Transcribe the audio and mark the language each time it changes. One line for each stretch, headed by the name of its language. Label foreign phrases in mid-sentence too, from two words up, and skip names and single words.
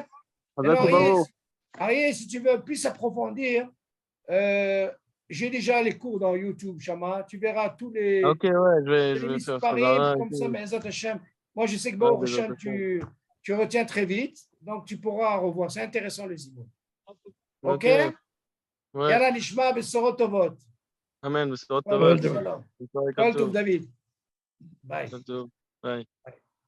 French: Ari, si tu veux plus approfondir, j'ai déjà les cours dans YouTube, Shama. Tu verras tous les. Ok, ouais, je vais faire ça. Comme ça, mais Hachem. Moi, je sais que bon Hachem, tu retiens très vite, donc tu pourras revoir. C'est intéressant, les imams. OK?
Hebrew: יאללה נשמע, בשורות טובות. אמן, בשורות טובות. כל טוב, דוד. Bye. Bye.